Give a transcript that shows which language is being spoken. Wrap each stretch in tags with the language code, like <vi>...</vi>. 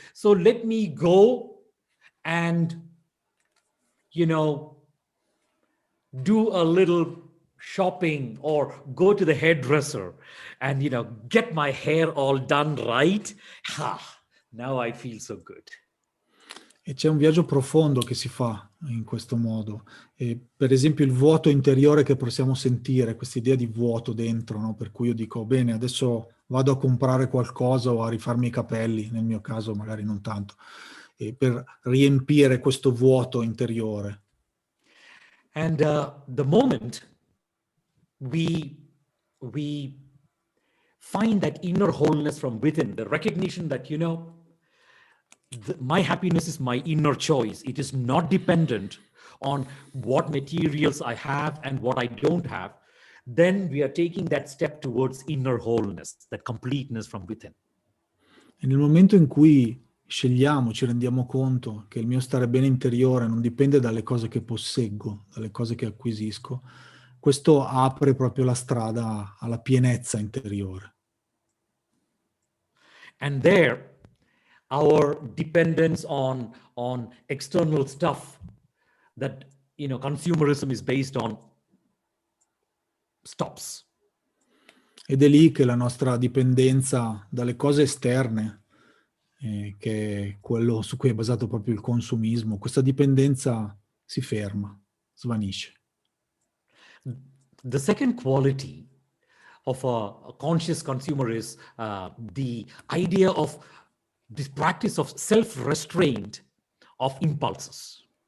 <en>So let me go and, do a little shopping or go to the hairdresser and, get my hair all done right. Now I feel so good.</en> <it>E c'è un viaggio profondo che si fa in questo modo. E per esempio il vuoto interiore che possiamo sentire, questa idea di vuoto dentro, no? Per cui io dico, bene, adesso vado a comprare qualcosa o a rifarmi i capelli, nel mio caso magari non tanto, per riempire questo vuoto interiore.</it> <en>And the moment we we find that inner wholeness from within, the recognition that, my happiness is my inner choice. It is not dependent on what materials I have and what I don't have. Then we are taking that step towards inner wholeness, that completeness from within.</en> <it>E nel momento in cui scegliamo, ci rendiamo conto che il mio stare bene interiore non dipende dalle cose che posseggo, dalle cose che acquisisco, questo apre proprio la strada alla pienezza interiore.</it> <en>And there, our dependence on external stuff that consumerism is based on stops.</en> <it>Ed è lì che la nostra dipendenza dalle cose esterne, che è quello su cui è basato proprio il consumismo, questa dipendenza si ferma, svanisce.</it> <en>The second quality of a conscious consumer is the idea of this practice of self-restraint of impulses.</en>